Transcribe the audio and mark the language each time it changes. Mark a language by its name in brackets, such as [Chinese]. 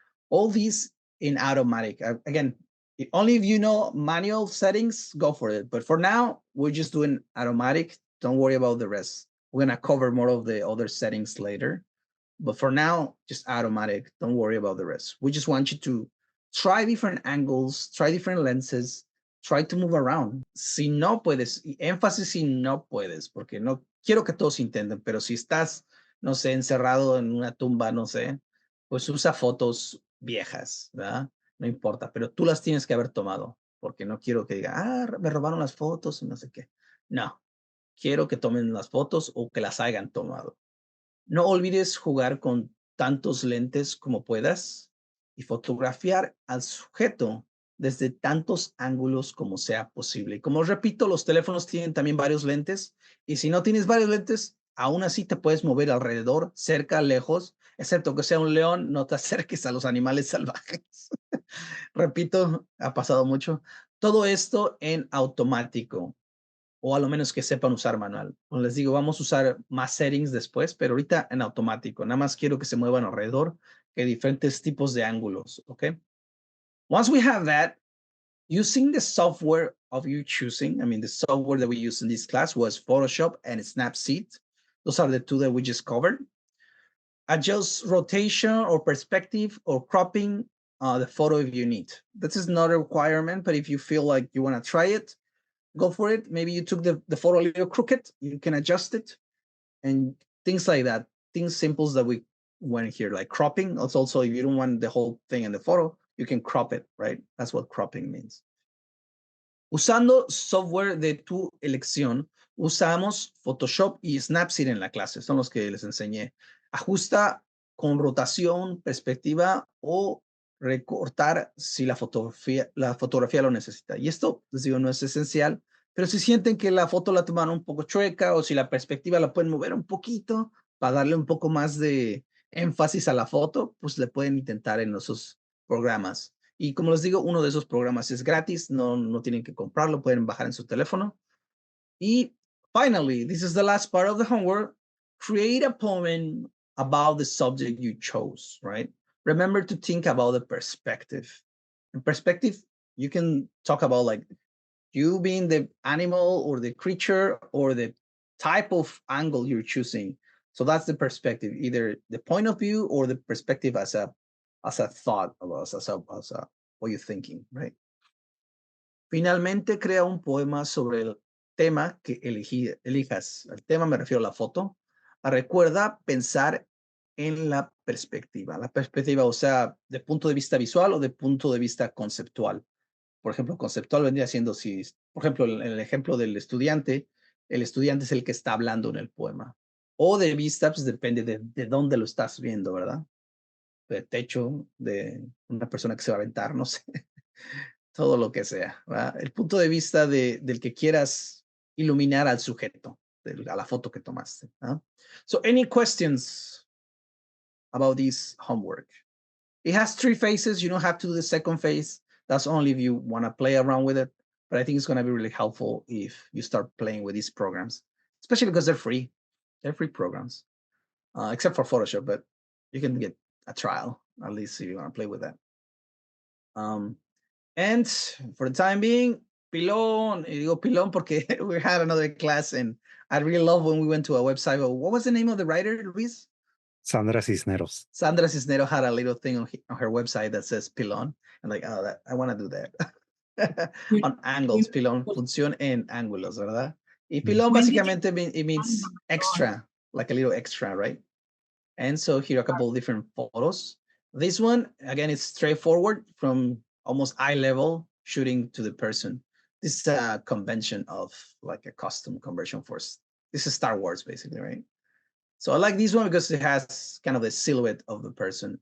[English] All these in automatic. Again, only if you know manual settings, go for it. But for now, we're just doing automatic. Don't worry about the rest. We're gonna cover more of the other settings later. But for now, just automatic. Don't worry about the rest. We just want you to try different angles, try different lenses, try to move around. [Spanish] Si no puedes, énfasis si no puedes, porque no quiero que todos intenten, pero si estás, no sé, encerrado en una tumba, no sé, pues usa fotos viejas, ¿verdad? No importa, pero tú las tienes que haber tomado, porque no quiero que diga, me robaron las fotos y no sé qué. No, quiero que tomen las fotos o que las hayan tomado. No olvides jugar con tantos lentes como puedas y fotografiar al sujeto desde tantos ángulos como sea posible. Y como repito, los teléfonos tienen también varios lentes y si no tienes varios lentes, aún así te puedes mover alrededor, cerca, lejos, excepto que sea un león, no te acerques a los animales salvajes. Repito, ha pasado mucho. Todo esto en automático, o a lo menos que sepan usar manual. Como les digo, vamos a usar más settings después, pero ahorita en automático. Nada más quiero que se muevan alrededor, que diferentes tipos de ángulos, ¿ok? [English] Once we have that, using the software of your choosing, I mean, the software that we used in this class was Photoshop and Snapseed. Those are the 2 that we just covered. Adjust rotation or perspective or cropping the photo if you need. This is not a requirement, but if you feel like you want to try it, go for it. Maybe you took the photo a little crooked, you can adjust it and things like that. Things simples that we went here, like cropping. Also, if you don't want the whole thing in the photo, you can crop it, right? That's what cropping means. [Spanish] Usando software de tu elección, usamos Photoshop y Snapseed en la clase. Son los que les enseñé. Ajusta con rotación, perspectiva o recortar si la fotografía lo necesita. Y esto, les digo, no es esencial, pero si sienten que la foto la tomaron un poco chueca o si la perspectiva la pueden mover un poquito para darle un poco más de énfasis a la foto, pues le pueden intentar en esos programas. Y como les digo, uno de esos programas es gratis, no tienen que comprarlo, pueden bajar en su teléfono. [English] Y finally, this is the last part of the homework. Create a poem about the subject you chose, right? Remember to think about the perspective. In perspective, you can talk about like you being the animal or the creature or the type of angle you're choosing. So that's the perspective, either the point of view or the perspective as a thought of us, as a what you're thinking, right? [Spanish] Finalmente, crea un poema sobre el tema que elijas. El tema me refiero a la foto. Recuerda pensar en la perspectiva. La perspectiva, o sea, de punto de vista visual o de punto de vista conceptual. Por ejemplo, conceptual vendría siendo si, por ejemplo, el ejemplo del estudiante, el estudiante es el que está hablando en el poema. O de vista, pues depende de dónde lo estás viendo, ¿verdad? De techo, de una persona que se va a aventar, no sé. Todo lo que sea, ¿verdad? El punto de vista del que quieras iluminar al sujeto, a la foto que tomaste. ¿Ah? [English] So, any questions about this homework? It has 3 phases. You don't have to do the second phase. That's only if you want to play around with it. But I think it's going to be really helpful if you start playing with these programs, especially because they're free. They're free programs, except for Photoshop, but you can get a trial, at least if you want to play with that. And for the time being, Pilón, [Spanish] y digo Pilón porque [English] we had another class and I really love when we went to a website. What was the name of the writer, Luis? Sandra Cisneros. Sandra Cisneros had a little thing on her website that says Pilón. I'm like, oh, I want to do that. On angles, [Spanish] Pilón, función en ángulos, ¿verdad? Y Pilón básicamente [English] it means extra, like a little extra, right? And so here are a couple of different photos. This one, again, it's straightforward from almost eye level shooting to the person. This is a convention of like a custom conversion force. This is Star Wars, basically, right? So I like this one because it has kind of the silhouette of the person.